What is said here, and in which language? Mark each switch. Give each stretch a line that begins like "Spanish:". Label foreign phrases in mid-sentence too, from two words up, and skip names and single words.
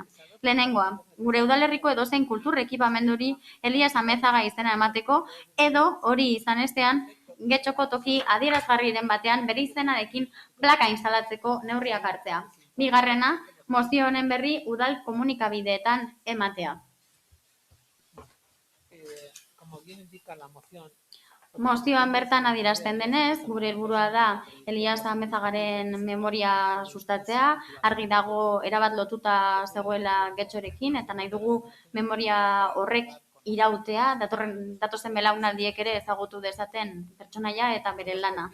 Basque: Lehenengoa, gure udalerriko edozein kultur ekipamenduri Elias Amezaga izena emateko, edo hori izan estean, Getxoko toki adierazgarriren batean bere izenarekin plaka instalatzeko neurriak hartzea. Bigarrena, mozio honen berri udal komunikabideetan ematea.
Spanish: Como bien indica la moción,
Basque: Mozioan bertan adierazten denez, gure helburua da Elias Amezagaren memoria sustatzea, argi dago erabat lotuta zegoela Getxorekin, eta nahi dugu memoria horrek irautea, datozen belaunaldiek ere ezagutu dezaten pertsonaia eta bere lana.